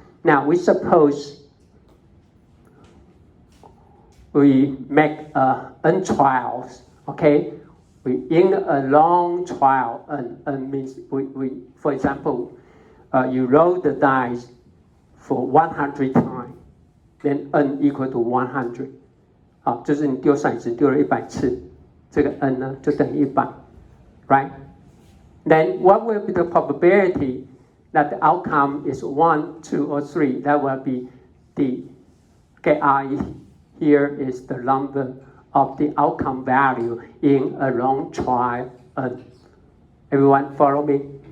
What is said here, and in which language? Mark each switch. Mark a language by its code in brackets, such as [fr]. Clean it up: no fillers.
[en] Now, we suppose we make n trials, okay? In a long trial, n means we for example, you roll the dice for 100 times, then n equal to 100. [zh] 就是你丢骰子丢了100次，这个 n 呢就等于100 [en] right? Then what will be the probability that the outcome is 1, 2, or 3? That will be the, okay, I here is the number of the outcome value in a long trial n. Everyone follow me?